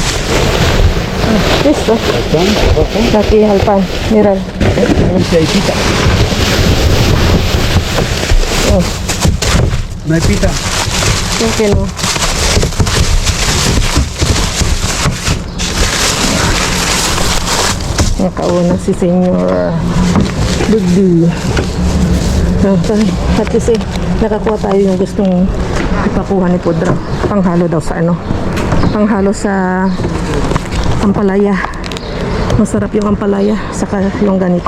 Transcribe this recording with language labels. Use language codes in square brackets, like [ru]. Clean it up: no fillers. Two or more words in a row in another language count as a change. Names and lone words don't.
[es] Listo. Aquí al pan. Mira. Oh, No hay pita. creo que no. [tl] Nakauna si Senyor Bugdi. Okay. At kasi nakakuha tayo yung gustong ipakuha ni Pudra. Panghalo daw sa ano. Panghalo sa ampalaya. Masarap yung ampalaya saka yung ganito.